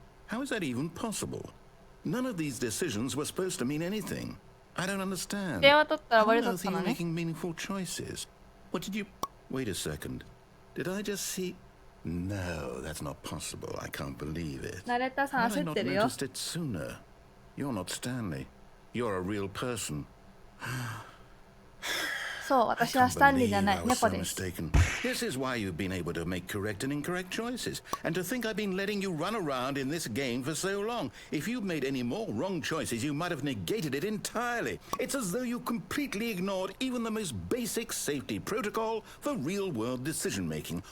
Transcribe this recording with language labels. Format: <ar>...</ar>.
<en>How is that even possible? None of these decisions were supposed to mean anything. I don't understand. How on earth are you making meaningful choices? What did you... Wait a second. Did I just see... No, that's not possible. I can't believe it. How did I not noticed it sooner? You're not Stanley. You're a real person.</en> <ja>そう、私はスタンリーじゃない、猫です。</ja> <en>This is why you've been able to make correct and incorrect choices. And to think I've been letting you run around in this game for so long. If you've made any more wrong choices, you might have negated it entirely. It's as though you completely ignored even the most basic safety protocol for real-world decision-making.</en>